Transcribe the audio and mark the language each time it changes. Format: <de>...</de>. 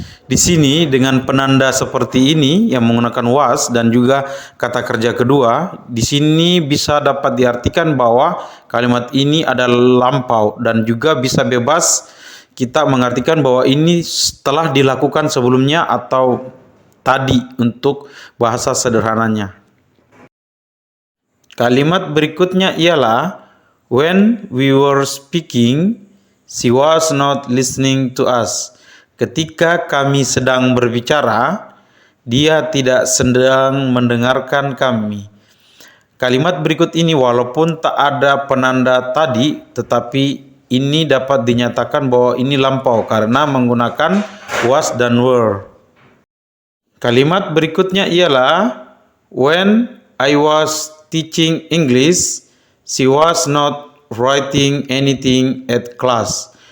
<id>Di sini dengan penanda seperti ini yang menggunakan was dan juga kata kerja kedua, di sini bisa dapat diartikan bahwa kalimat ini adalah lampau dan juga bisa bebas kita mengartikan bahwa ini telah dilakukan sebelumnya atau tadi untuk bahasa sederhananya. Kalimat berikutnya ialah</id> <en>when we were speaking, she was not listening to us.</en> <id>Ketika kami sedang berbicara, dia tidak sedang mendengarkan kami. Kalimat berikut ini walaupun tak ada penanda tadi, tetapi ini dapat dinyatakan bahwa ini lampau karena menggunakan was dan were. Kalimat berikutnya ialah</id> <en>when I was teaching English, she was not writing anything at class.</en>